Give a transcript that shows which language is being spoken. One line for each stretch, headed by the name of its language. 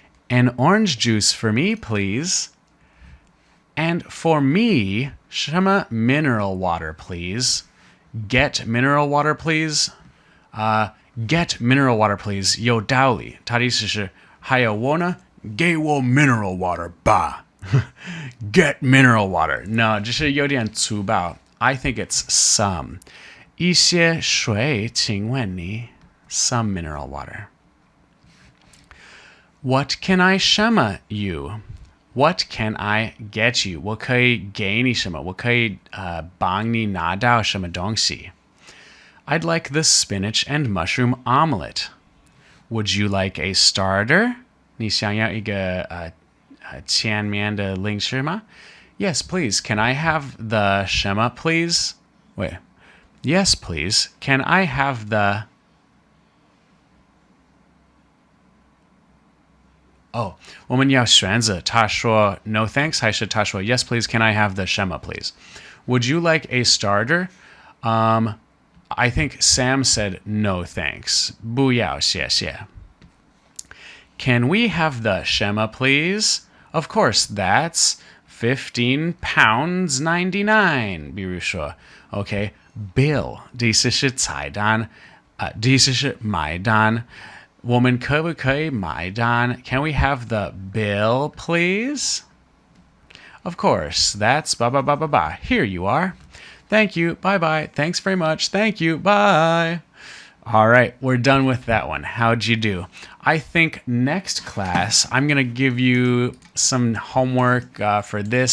English: An orange juice for me, please. And for me, 什么 mineral water, please. Get mineral water, please. Get mineral water, please.
Chinese: 有道理。它的意思是还有我呢，给我 mineral water 吧。
English: Get mineral water. No,
Chinese: 这是有点粗暴。
English: I think it's some.
Chinese: 一些水，请问你
English: some mineral water. What can I 什么 you? What can I get you?
Chinese: 我可以给你什么？我可以帮你拿到什么东西？
English: I'd like the spinach and mushroom omelet. Would you like a starter?
Chinese: 你想要一个前面的零食吗？
English: Yes, please. Can I have the 什么 please? Wait. Yes, please. Can I have the
Chinese: 我们要选择他说
English: no thanks
Chinese: 还是他说
English: yes please can I have the 什么 please? Would you like a starter? I think Sam said no thanks.
Chinese: 不要谢谢.
English: Can we have the 什么 please? Of course, that's £15.99.
Chinese: 比如说 okay, bill 的意思是菜单的意思是买单我们可不可以买单?
English: Can we have the bill, please? Of course, that's ba ba ba ba ba. Here you are. Thank you. Bye bye. Thanks very much. Thank you. Bye. All right, we're done with that one. How'd you do? I think next class, I'm going to give you some homework for this.